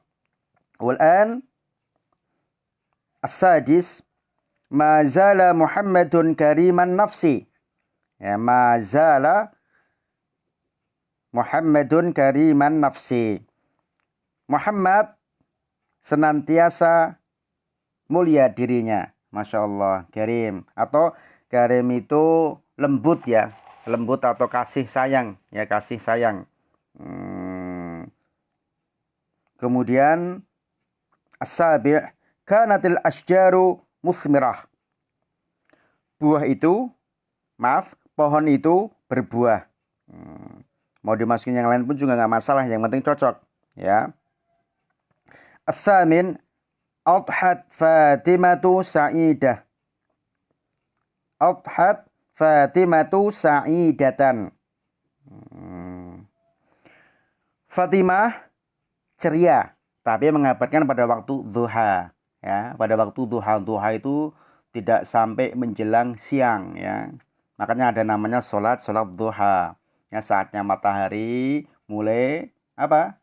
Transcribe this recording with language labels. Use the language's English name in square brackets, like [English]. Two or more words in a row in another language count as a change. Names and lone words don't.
[Arabic] والآن السادس، ما زال محمدٌ كريمَ النفسِ. يا، ما زال محمدٌ كريمَ النفسِ. [Indonesian] Muhammad senantiasa mulia dirinya. [Arabic] ما شاء الله، كريم. [Indonesian] Atau karim itu lembut, ya. Lembut atau kasih sayang. Ya, kasih sayang. [Arabic] Kemudian السابع كانت الأشجار مثمرة. [Indonesian] Pohon itu berbuah. Mau dimasukin yang lain pun juga nggak masalah. Yang penting cocok, ya. [Arabic] الثامن، أضحت فاطمةُ سعيدة. أضحت فاطمةُ سعيدةً. [Indonesian] Fatimah ceria, tapi mengabarkan pada waktu duha, ya. Pada waktu duha itu tidak sampai menjelang siang ya. Makanya ada namanya sholat duha. Ya, saatnya matahari mulai apa?